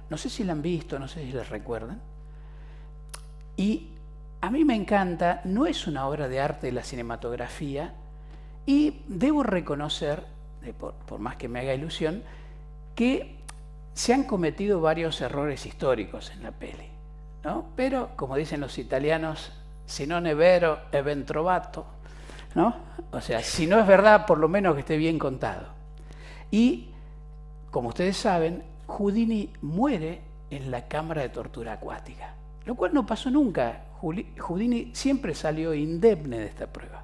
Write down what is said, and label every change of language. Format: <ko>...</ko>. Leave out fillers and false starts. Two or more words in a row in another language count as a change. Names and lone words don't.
<es>No sé si la han visto, no sé si la recuerdan. Y a mí me encanta, no es una obra de arte de la cinematografía, y debo reconocer, por más que me haga ilusión, que se han cometido varios errores históricos en la peli, ¿no? Pero, como dicen los italianos,</es> <it>si non è vero, è ben trovato,</it> <es>¿no? O sea, si no es verdad, por lo menos que esté bien contado. Y, como ustedes saben, Houdini muere en la cámara de tortura acuática, lo cual no pasó nunca. Houdini siempre salió indemne de esta prueba.</es>